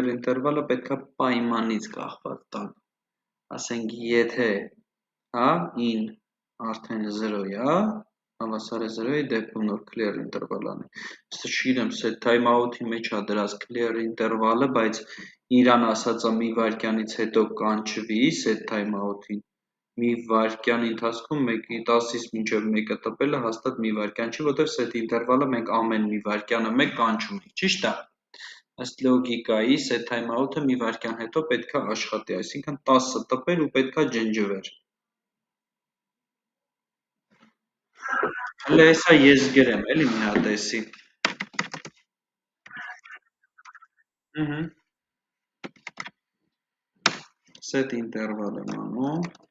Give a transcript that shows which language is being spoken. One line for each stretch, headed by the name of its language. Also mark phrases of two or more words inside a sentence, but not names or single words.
Armenian: interval-ը պետք է պայմանից կախված տան։ Ասենք եթե հա in արդեն 0-յա, հավասար է 0-ի դեպքում նոր
English: clear interval
Armenian: անի։ Ըստ չգիտեմ,
English: set timeout-
Armenian: ի մեջ է դրած
English: clear interval-
Armenian: ը, բայց իրան ասածը մի վայրկյանից հետո կանչվի
English: set timeout-
Armenian: ին։ Մի վայրկյանի ընթացքում 10-ից մինչև 1-ը տպելը հաստատ մի վայրկյան չի, որտեղ
English: set interval-
Armenian: ը մենք ամեն մի վայրկյանը մեկ կանչում ենք, ճիշտ է։ Ըստ լոգիկայի
English: set timeout-
Armenian: ը մի վայրկյան հետո պետք է աշխատի, այսինքն 10-ը տպեր ու պետք է ջնջվեր։ Հələ հեսա ես գրեմ, էլի մի հատ էսի։
English: Set interval
Armenian: եմ անում։